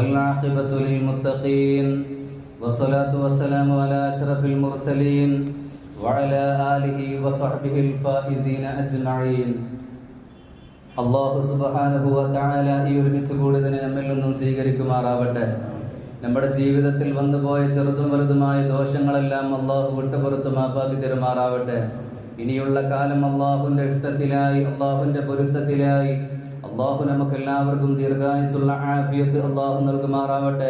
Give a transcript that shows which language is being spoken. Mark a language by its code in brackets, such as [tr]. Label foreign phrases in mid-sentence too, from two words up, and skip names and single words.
[ar] والعاقبة للمتقين والصلاة والسلام على أشرف المرسلين وعلى آله وصحبه الفائزين أجمعين. [ml] അല്ലാഹു [ar] سبحانه وتعالى [ml] ഈ ഒരുമിച്ച് കൂടിയതിനെ നമ്മിൽ നിന്നും സ്വീകരിക്കുമാറാവട്ടെ. നമ്മുടെ ജീവിതത്തിൽ വന്നുപോയ ചെറുതും വലുതുമായ ദോഷങ്ങളെല്ലാം അല്ലാഹു വിട്ടുപുറത്ത് മാപ്പാക്കി തരുമാറാവട്ടെ. ഇനിയുള്ള കാലം അല്ലാഹുവിന്റെ ഇഷ്ടത്തിലായി, അല്ലാഹുവിന്റെ പൊരുത്തത്തിലായി അല്ലാഹു നമുക്കെല്ലാവർക്കും ദീർഘായുസ്സുള്ള ആഫിയത്ത് അല്ലാഹു നൽകുമാറാവട്ടെ.